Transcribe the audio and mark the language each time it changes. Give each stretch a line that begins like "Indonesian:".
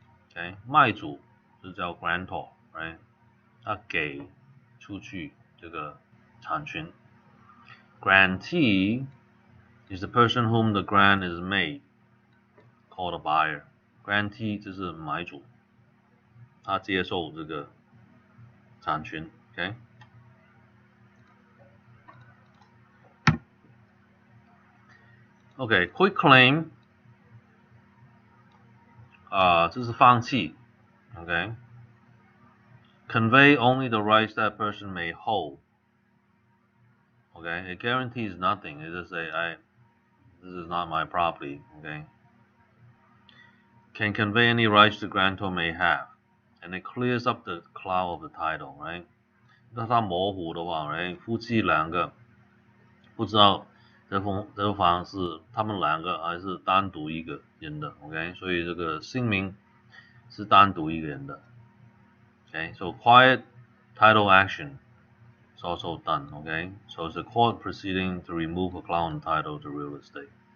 Chinese: OK， 卖主就叫 grantor，right？他给出去这个产权。
English: Grantee is the person whom the grant is made, called a buyer.
Chinese: Grantee 就是买主，他接受这个产权 OK。
English: Quit claim
Chinese: 这是放弃
English: OK。Convey only the rights that person may hold. Okay, it guarantees nothing. It just say this is not my property, okay? Can convey any rights the grantor may have, and it clears up the cloud of the title, right?
Chinese: 那它模糊的话 ，right？ 夫妻两个不知道这房是他们两个还是单独一个人的 ，OK？所以这个姓名是单独一个人的 ，OK？
English: So quiet title action is also done, okay? So it's a court proceeding to remove a cloud title to real estate.